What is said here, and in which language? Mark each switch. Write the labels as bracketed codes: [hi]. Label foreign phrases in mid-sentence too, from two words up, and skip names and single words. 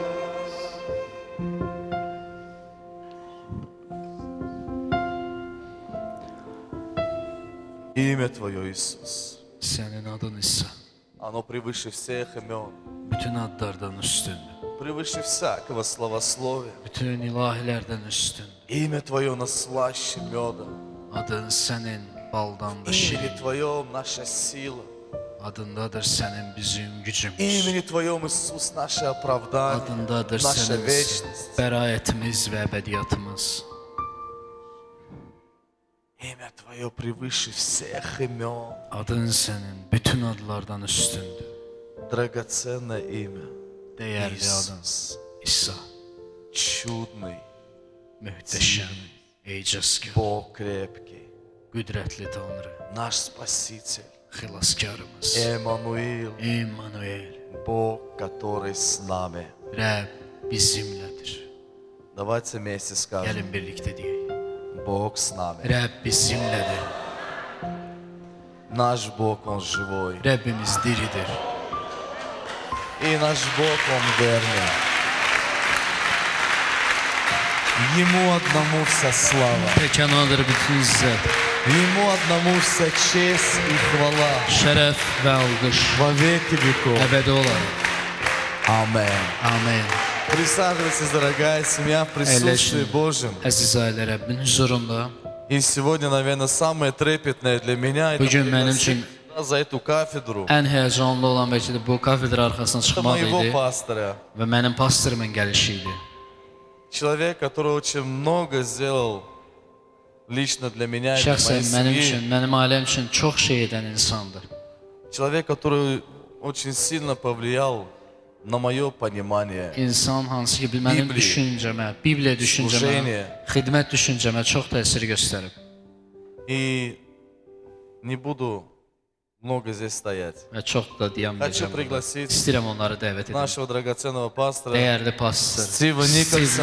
[ru] Имя Твое, Иисус, [az] Sənin adın İsa [ru] оно превыше всех имен, [az] bütün adlardan üstündür. [ru] превыше всякого словословия. [az] Bütün ilahilərdən üstün. [ru] Имя Твое нас слаще меда. [az] Adın sənin baldan da [ru] Имени [az] şirin. [ru] Твоем наша сила. [az] Adındadır sənin bizim gücümüz. [ru] Имени Твоем, Иисус, наше оправдание, [az] Adındadır [ru] наша [az] sənin [ru] вечность. [az] bəraətimiz və əbədiyyatımız. [ru] Имя Твое превыше всех имен. [az] Adın sənin bütün adlardan üstündür. [ru] Драгоценное имя. [az] Dəyərli adın [ru] Иисус. [az] İsa. [ru] Чудный, [az] Möhtəşəm, ecazkar, [ru] Бог крепкий, [az] qüdrətli Tanrı, [ru] наш Спаситель. [az] xilaskarımız, [ru] Эммануил, [az] İmmanuel, [ru] Бог, который с нами. [az] Rəbb bizimlədir. [ru] Давайте вместе скажем, [az] Gəlin birlikdə deyək. [ru] Бог с нами. [az] Rəbb bizimlədir. [ru] Наш Бог, Он живой. [az] Rəbbimiz diridir. [ru] И наш Бог, Он верный. Ему одному вся слава. [az] Tək O'nadır bütün izzət, [ru] Ему одному вся честь и хвала [az] şərəf və alqış [ru] во веки веков. [az] əbədi olaraq. [ru] Amen. [az] Amen. [ru] Присаживайтесь, дорогая семья, в присутствии Божьем. [az] Əziz ailə Rəbbin huzurunda. [ru] И сегодня, наверное, самое трепетное для меня это [az] Bugün mənim [ru] пригласить [az] üçün [ru] сюда, за эту кафедру [az] ən həyəcanlı olan bəlkə də bu kafedra arxasına çıxmaq [ru] моего [az] idi [ru] пастора. [az] və mənim pastorumun gəlişi idi. [ru] Человек, который очень много сделал лично для меня и для [az] Şəxsən [ru] моей [az] mənim üçün, [ru] семьи. [az] mənim ailəm üçün çox şey edən insandır. [ru] Человек, который очень сильно повлиял на мое понимание. [az] İnsan hansı ki mənim Bibliya, düşüncəmə, Bibliya düşüncəmə, [ru] служение. [az] xidmət düşüncəmə çox təsir göstərib. [ru] И не буду много здесь стоять. [az] Və çox da [ru] Хочу [az] dayanmayacağam. burada. [ru] пригласить [az] İstəyirəm onları dəvət edim. [ru] нашего драгоценного пастора [az] Dəyərli pastor [ru] Стива [az] Steve [ru] Nicholsona.